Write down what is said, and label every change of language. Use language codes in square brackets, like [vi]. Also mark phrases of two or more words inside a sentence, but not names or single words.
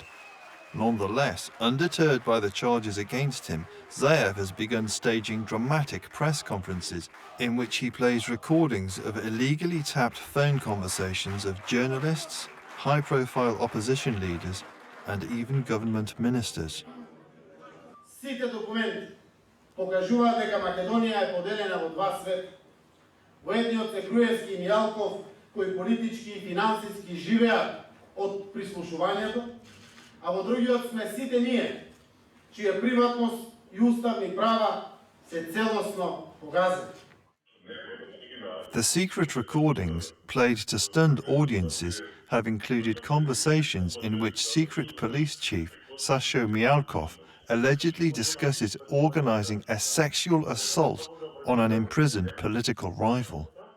[en] Nonetheless, undeterred by the charges against him, Zaev has begun staging dramatic press conferences in which he plays recordings of illegally tapped phone conversations of journalists, high-profile opposition leaders, and even government ministers. [mk] Сите документи покажуваат дека Македонија е поделена во два света. Во едниот се Груевски и Мијалков, кои политички и финансиски живеат од прислушувањето, а во другиот сме сите ние, чија приватност и уставни права се целосно погазени. [en] The secret recordings, played to stunned audiences, have included conversations in which secret police chief Sasho Mialkov allegedly discusses organizing a sexual assault on an imprisoned political rival.